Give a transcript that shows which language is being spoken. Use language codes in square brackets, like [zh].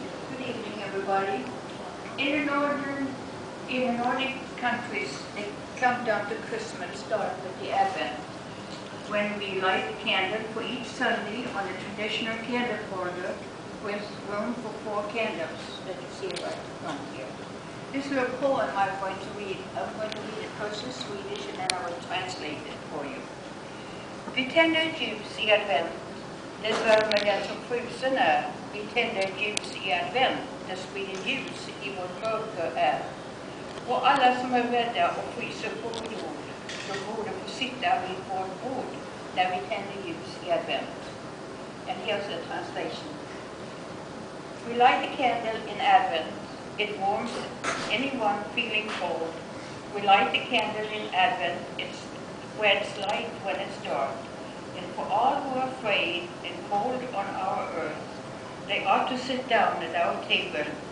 [en] Good evening, everybody. In the Nordic countries, they come down to Christmas, start with the Advent, when we light a candle for each Sunday on a traditional candle holder with room for 4 candles that you see right in front here. This little poem I'm going to read it first in Swedish and then I will translate it for you. [sv] Vi tänder ljus i advent, det värmer den som frusen är. Vi tänder ljus i advent, det sprider ljus i vårt mörker är. Och alla som är rädda och fryser på vår jord, de borde få sitta vid vårt bord när vi tänder ljus i advent. [en] And here's the translation. We light a candle in Advent. It warms anyone feeling cold. We light a candle in Advent. It spreads light when it's dark. And for all who are afraid and cold on our earth, they ought to sit down at our table.